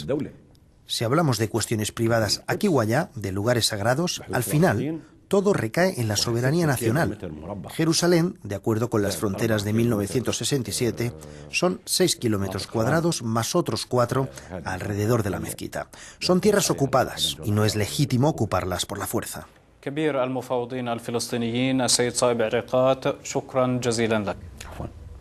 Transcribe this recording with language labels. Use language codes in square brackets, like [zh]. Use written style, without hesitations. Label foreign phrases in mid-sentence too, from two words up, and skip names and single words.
[es] Si hablamos de cuestiones privadas aquí o allá, de lugares sagrados, al final todo recae en la soberanía nacional. Jerusalén, de acuerdo con las fronteras de 1967, son 6 kilómetros cuadrados más otros 4 alrededor de la mezquita. Son tierras ocupadas y no es legítimo ocuparlas por la fuerza. [ar] كبير المفاوضين الفلسطينيين السيد صايب عريقات شكرا جزيلا لك.